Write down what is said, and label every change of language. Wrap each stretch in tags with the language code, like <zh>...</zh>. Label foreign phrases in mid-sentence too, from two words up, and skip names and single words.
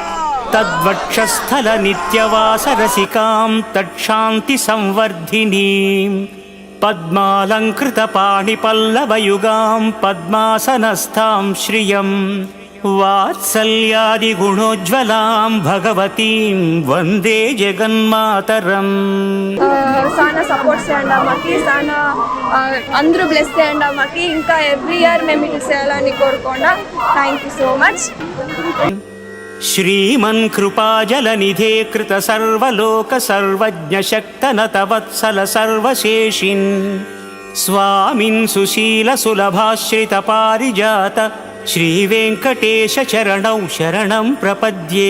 <sa>तद्वक्षस्थलनित्यवासरसिकां तत्शान्तिसंवर्धिनीं पद्मालङ्कृतपाणिपल्लवयुगां पद्मासनस्थां श्रियं वात्सल्यादिगुणोज्ज्वलां भगवतीं वन्दे జగన్మాతరం.</sa> <te>చాలా సపోర్ట్ చేయండి అమ్మకి, చాలా అందరూ బ్లెస్ చేయండి అమ్మకి. ఇంకా</te> <en>every year</en> <te>మేము ఇట్లా చేయాలని కోరుకోండా.</te> <en>thank you so much.</en> <sa>శ్రీమన్ కృపాజలనిధే కృత సర్వలోక సర్వజ్ఞ శక్తనత వత్సల సర్వశేషిన్ స్వామిన్ సుశీల సులభాశ్రిత పారిజాత శ్రీ వెంకటేశ చరణౌ శరణం ప్రపద్యే.</sa>